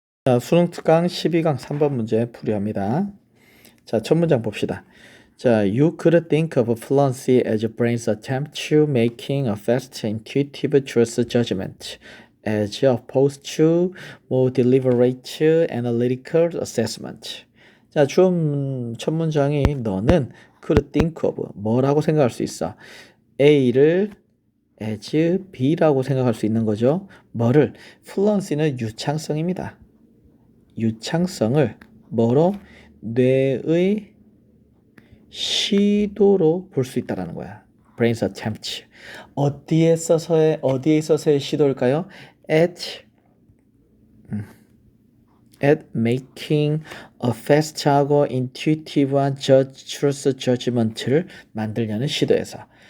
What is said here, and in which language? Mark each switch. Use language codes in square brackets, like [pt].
[ko] 자, 수능 특강 12강 3번 문제 풀이합니다. 자, 첫 문장 봅시다. 자, [en] you could think of fluency as your brain's attempt to making a fast, intuitive choice judgment, as opposed to more deliberate, analytical assessment. [ko] 자, 첫 문장이 너는 [en] could think of [ko] 뭐라고 생각할 수 있어? A를 as B라고 생각할 수 있는 거죠. 뭐를? fluency는 유창성입니다. 유창성을 뭐로? 뇌의 시도로 볼 수 있다라는 거야. [en] brain's attempt. [ko] 어디에 있어서의 시도일까요? [en] at making a fast하고 intuitive한 truth judgment를 [ko] 만들려는 시도에서.